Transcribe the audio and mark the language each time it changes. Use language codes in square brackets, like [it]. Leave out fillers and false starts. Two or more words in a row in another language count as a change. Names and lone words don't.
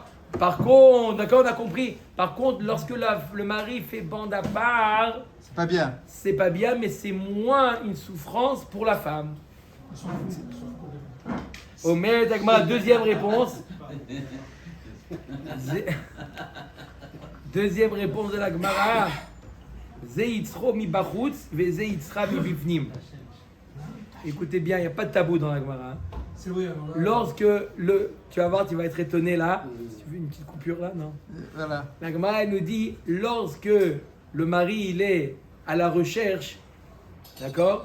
[fr] Par contre, d'accord, on a compris. Par contre, lorsque le mari fait bande à part, C'est pas bien. c'est pas bien, mais c'est moins une souffrance pour la femme. Omer Dagmar, deuxième réponse. Deuxième réponse de la Gemara. Zeitzro mi bachutz ve zeitzra mi bifnim. Écoutez bien, il n'y a pas de tabou dans la Gemara. C'est vrai, alors là, Lorsque tu vas voir, tu vas être étonné là. Tu veux une petite coupure là, non? Voilà. La Gemara elle nous dit, lorsque le mari il est à la recherche, d'accord?